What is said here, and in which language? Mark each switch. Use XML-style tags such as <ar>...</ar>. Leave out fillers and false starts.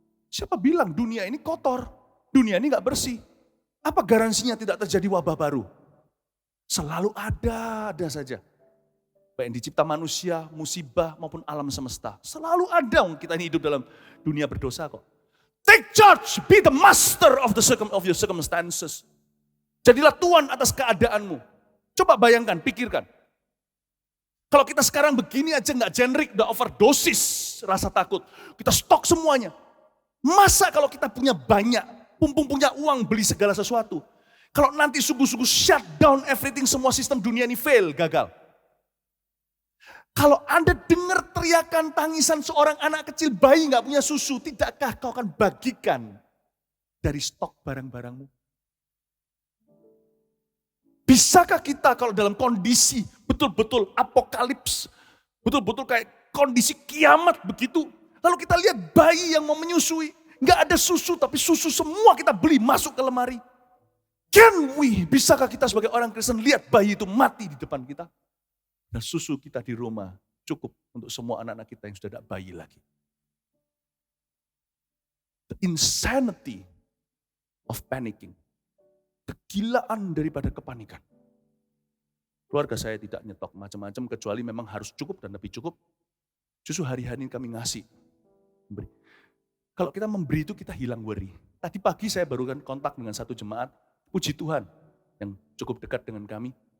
<id>Siapa bilang dunia ini kotor, dunia ini gak bersih. Apa garansinya tidak terjadi wabah baru? Selalu ada saja. Baik yang dicipta manusia, musibah maupun alam semesta. Selalu ada, kita ini hidup dalam dunia berdosa kok.</id> <en>Take charge, be the master of your circumstances.</en> <id>Jadilah Tuhan atas keadaanmu. Coba bayangkan, pikirkan. Kalau kita sekarang begini aja gak generik, udah overdosis rasa takut. Kita stok semuanya. Masa kalau kita punya banyak, punya uang beli segala sesuatu. Kalau nanti sungguh-sungguh</id> <en>shut down everything,</en> <id>semua sistem dunia ini fail, gagal. Kalau Anda dengar teriakan tangisan seorang anak kecil bayi gak punya susu, tidakkah kau akan bagikan dari stok barang-barangmu? Bisakah kita kalau dalam kondisi betul-betul apokalips, betul-betul kayak kondisi kiamat begitu, lalu kita lihat bayi yang mau menyusui, gak ada susu tapi susu semua kita beli masuk ke lemari. Bisakah kita sebagai orang Kristen lihat bayi itu mati di depan kita? Dan susu kita di rumah cukup untuk semua anak-anak kita yang sudah tidak bayi lagi.</id> <en>The insanity of panicking.</en> <id>Kegilaan daripada kepanikan. Keluarga saya tidak nyetok macam-macam kecuali memang harus cukup dan lebih cukup. Justru hari-hari ini kami ngasih. Memberi. Kalau kita memberi itu kita hilang worry. Tadi pagi saya baru kontak dengan satu jemaat, puji Tuhan yang cukup dekat dengan kami.</id>